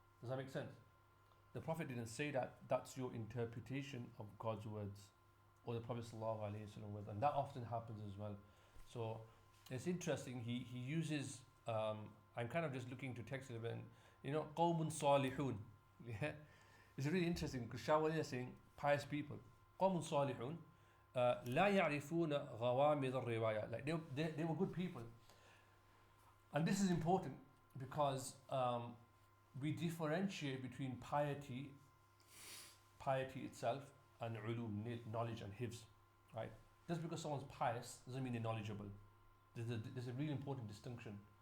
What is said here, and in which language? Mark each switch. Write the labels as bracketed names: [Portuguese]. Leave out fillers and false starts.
[English] Does that make sense? The Prophet didn't say that. That's your interpretation of God's words or the Prophet sallallahu alaihi wasallam with, and that often happens as well. So it's interesting. He uses. I'm kind of just looking to text it a bit. And, qawmun salihun. Yeah, it's really interesting because Shah Walī is saying pious people. [Arabic] قوم صالحون لا يعرفون غوامض الرواية. [English] Like they were good people, and this is important because we differentiate between piety itself and ulum, knowledge and hifz, right? Just because someone's pious doesn't mean they're knowledgeable. There's a really important distinction.